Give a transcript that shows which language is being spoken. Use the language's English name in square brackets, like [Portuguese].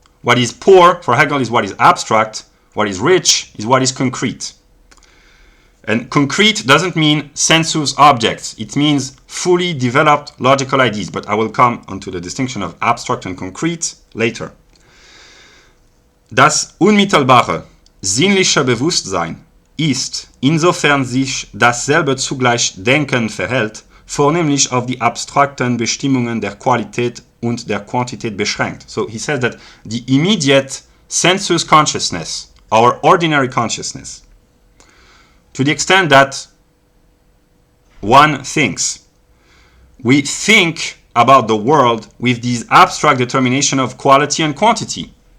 [English] What is poor for Hegel is what is abstract. What is rich is what is concrete. And concrete doesn't mean sensuous objects. It means fully developed logical ideas. But I will come onto the distinction of abstract and concrete later. [German] Das unmittelbare, sinnliche Bewusstsein ist, insofern sich dasselbe zugleich Denken verhält, vornehmlich auf die abstrakten Bestimmungen der Qualität und der Quantität beschränkt. [English] So he says that the immediate sensuous consciousness, our ordinary consciousness, to the extent that one thinks, we think about the world with these abstract determination of quality and quantity.